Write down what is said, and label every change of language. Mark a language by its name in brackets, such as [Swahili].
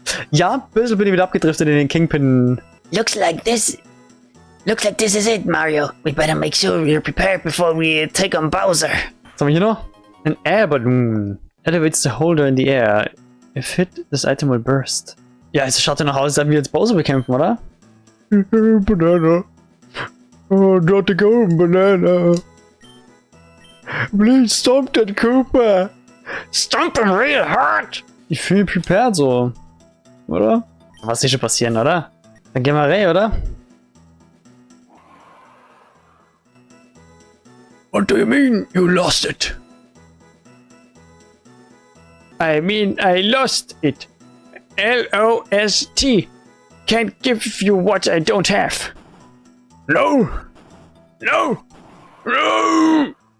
[German] Ja, ein bisschen bin ich wieder abgedriftet in den Kingpin. [English] Looks like this is it, Mario. We better make sure we're prepared before we take on Bowser. [German] Was haben wir hier noch? [English] An air balloon. Elevates the holder in the air. If hit, this item will burst. [German] Ja, es schaut ja nach aus, als wir jetzt Bowser bekämpfen, oder? [English] Banana. Oh, not the golden banana. Please stomp that Cooper. Stomp him real hard. [German] Ich fühle mich prepared so. Oder? Was ist schon passieren, oder? Dann gehen wir rein, oder? [English] What do you mean, you lost it? I mean, I lost it. L-O-S-T. Can't give you what I don't have. No! No! No!